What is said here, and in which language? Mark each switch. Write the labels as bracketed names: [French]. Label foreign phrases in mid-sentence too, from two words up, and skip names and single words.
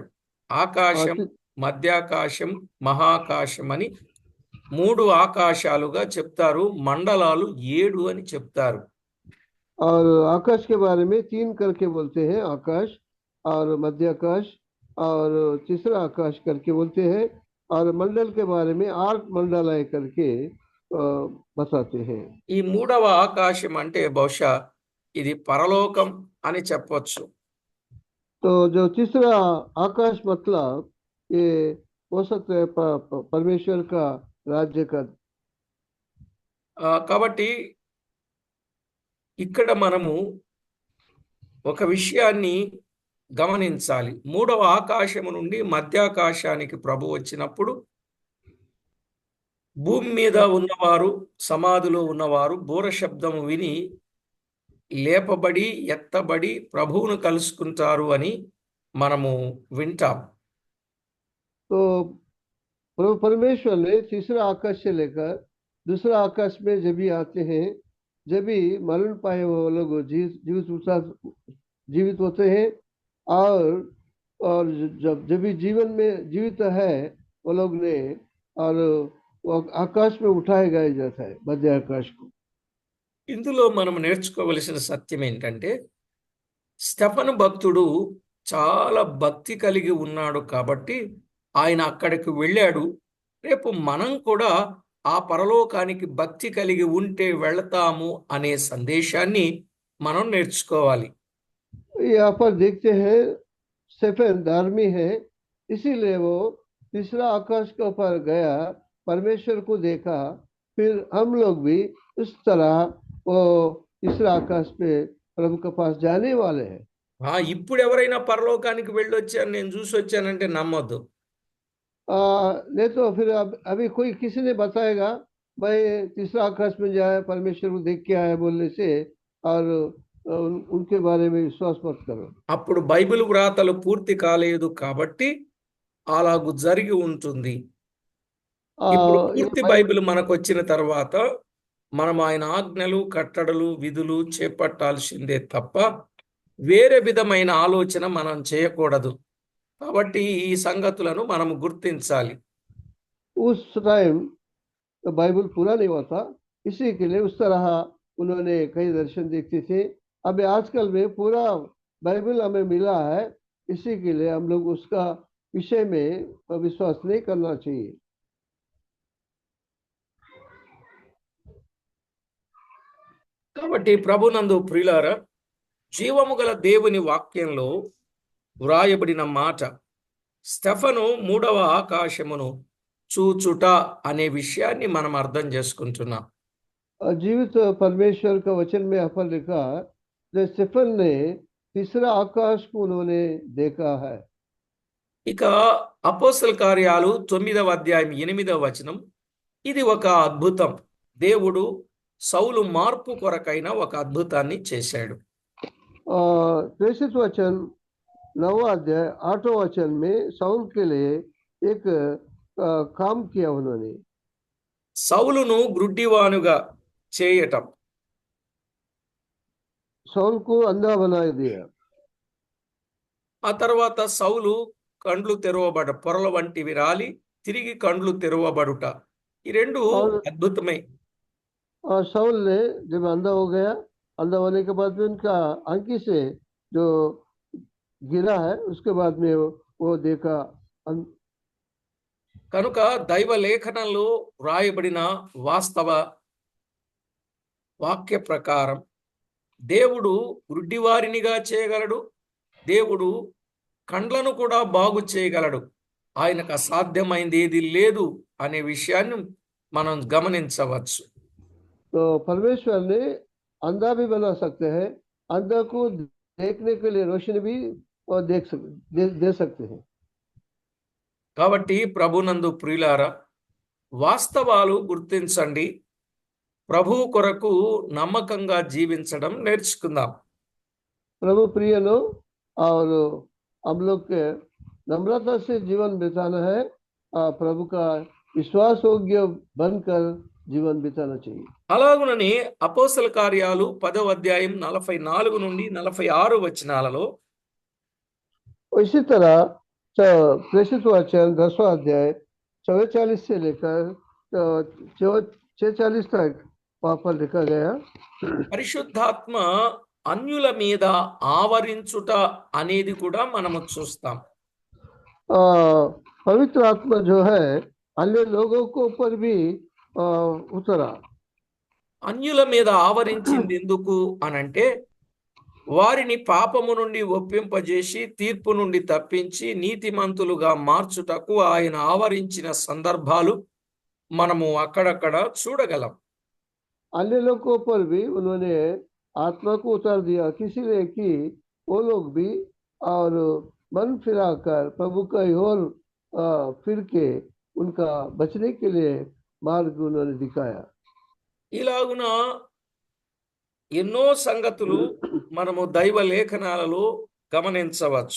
[Hindi] आ, [Telugu] ఆకాశం, [Hindi] ती- [Telugu] మధ్యాకాశం, మహాకాశం అని మూడు ఆకాశాలుగా చెప్తారు. మండలాలు 7 అని చెప్తారు. [Hindi] और आकाश के बारे में तीन करके बोलते हैं, आकाश और मध्य आकाश और तीसरा आकाश करके बोलते हैं, और मंडल के बारे में 8 मंडल है करके बताते हैं। [Telugu] ఈ మూడవ ఆకాశం అంటే బహుశా ఇది పరలోకం అని చెప్పొచ్చు. [Hindi] तो जो तीसरा आकाश मतलब ये हो सकता है परमेश्वर का राज्य का। [Telugu] కాబట్టి ఇక్కడ మనము ఒక విషయాన్ని గమనించాలి. మూడవ ఆకాశము నుండి మధ్యాకాశానికి ప్రభు వచ్చినప్పుడు భూమి మీద ఉన్నవారు, సమాధిలో ఉన్నవారు బూర శబ్దము విని లేపబడి ఎత్తబడి ప్రభువును కలుసుకుంటారు అని మనము వింటాం. [Hindi] तो प्रभु परमेश्वर ने तीसरा आकाश से लेकर दूसरा आकाश में जब भी आते हैं, जब भी मरण पाए वो लोग जीवित होते हैं, और जब भी जीवन में जीवित है वो लोग ने, और वो आकाश में उठाए गए जाता है, मध्य आकाश को। [Telugu] ఇందులో మనం నేర్చుకోవలసిన సత్యం ఏంటంటే, స్టెఫను భక్తుడు చాలా భక్తి కలిగి ఉన్నాడు కాబట్టి ఆయన అక్కడికి వెళ్ళాడు. రేపు మనం కూడా ఆ పరలోకానికి భక్తి కలిగి ఉంటే వెళతాము అనే సందేశాన్ని మనం నేర్చుకోవాలి. [Hindi] यहाँ पर देखते हैं स्टेफन धर्मी है, इसीलिए वो तीसरा आकाश के ऊपर गया, परमेश्वर को देखा। फिर हम लोग भी इस तरह वो तीसरा आकाश पे प्रभु के पास जाने वाले हैं। [Telugu] ఇప్పుడు ఎవరైనా పరలోకానికి వెళ్ళొచ్చాను, నేను చూసి వచ్చానంటే నమ్మొద్దు. [Hindi] नहीं तो फिर अभी कोई किसी ने बताएगा भाई तीसरा आकाश में जाए, परमेश्वर को देख के आया बोलने से, और उनके बारे में विश्वास मत करो। [Telugu] అప్పుడు బైబిల్ వ్రాతలు పూర్తి కాలేదు కాబట్టి అలాగు జరిగి ఉంటుంది. ఇప్పుడు పూర్తి బైబిల్ మనకు వచ్చిన తర్వాత మనం ఆయన ఆజ్ఞలు, కట్టడలు, విధులు చేపట్టాల్సిందే తప్ప వేరే విధమైన ఆలోచన మనం చేయకూడదు. కాబట్టి ఈ సంగతులను మనం గుర్తించాలి. [Hindi] उस टाइम तो बाइबल पूरा नहीं हुआ था, इसी के लिए उस तरह उन्होंने कई दर्शन देखते थे। अभी आजकल में पूरा बाइबल हमें मिला है, इसी के लिए हम लोग उसका विषय में विश्वास नहीं करना चाहिए। [Telugu] కాబట్టి ప్రభునందు ప్రియులారా, జీవము గల దేవుని వాక్యంలో వ్రాయబడిన మాట స్టెఫను మూడవ ఆకాశమును చూచుట అనే విషయాన్ని మనం అర్థం చేసుకుంటున్నాం. [Hindi] जीवित परमेश्वर का वचन में यहाँ पर लिखा, जो स्टेफन ने तीसरा आकाश को उन्होंने देखा है। [Telugu] ఇక అపోస్తల కార్యాలు 9వ అధ్యాయం 8వ వచనం, ఇది ఒక అద్భుతం. దేవుడు సౌలు మార్పు కొరకైన ఒక అద్భుతాన్ని చేశాడు. [Hindi] प्रेषित वचन 9वां अध्याय 8वां वचन में साउल के लिए एक काम किया उन्होंने। [Telugu] సౌలును గ్రుడ్డివానుగా చేయటం, [Hindi] साउल को अंधा बना दिया। [Telugu] ఆ తర్వాత సౌలు కండ్లు తెరవబడ, పొరల వంటివి రాలి తిరిగి కండ్లు తెరవబడుట, ఈ రెండు అద్భుతమే. [Hindi] और साउल ने जब अंधा हो गया, अंधा होने के बाद में उनका आंखी से जो गिरा है, उसके बाद में वो देखा। [Telugu] కనుక దైవ లేఖనంలో వ్రాయబడిన వాస్తవ వాక్య ప్రకారం దేవుడు గుడ్డివారినిగా చేయగలడు, దేవుడు కండ్లను కూడా బాగు చేయగలడు. ఆయనకు అసాధ్యమైంది ఏది లేదు అనే విషయాన్ని మనం గమనించవచ్చు. [Hindi] तो परमेश्वर ने अंधा भी बना सकते हैं, अंधा को देखने के लिए रोशनी भी और दे सकते हैं। [Telugu] కాబట్టి ప్రభునందు ప్రియులారా, వాస్తవాలు గుర్తించండి. ప్రభువు కొరకు నమ్మకంగా జీవించడం నేర్చుకుందాం. [Hindi] प्रभु प्रिय लोग, और हम लोग के नम्रता से जीवन बिताना है, प्रभु का विश्वास योग्य बनकर जीवन बिताना चाहिए। [Telugu] అలాగునని అపోస్తల కార్యాలు 10వ అధ్యాయం 44 నుండి 46 వచనాలలో [Hindi] और इसी तरह प्रेषित वचन 10वां अध्याय 44 से लेकर 46 तक वहाँ पर लिखा गया। [Telugu] పరిశుద్ధాత్మ అన్యుల మీద ఆవరించుట అనేది కూడా మనము చూస్తాం. [Hindi] पवित्र आत्मा जो है अन्य लोगों को ऊपर भी उतरा। [Telugu] అన్యుల మీద ఆవరించింది ఎందుకు అనంటే, వారిని పాపము నుండి ఒప్పింపజేసి తీర్పు నుండి తప్పించి నీతిమంతులుగా మార్చుటకు ఆయన ఆవరించిన సందర్భాలు మనము అక్కడక్కడ చూడగలం. [Hindi] अन्य लोगों पर भी उन्होंने आत्मा को उतार दिया, किसी लिए कि वो लोग भी और मन फिराकर प्रभु का ओर फिर के उनका बचने के लिए मार्ग उन्होंने दिखाया। [Telugu] ఇలాగున ఎన్నో సంగతులు మనము దైవ లేఖనాలలో గమనించవచ్చు.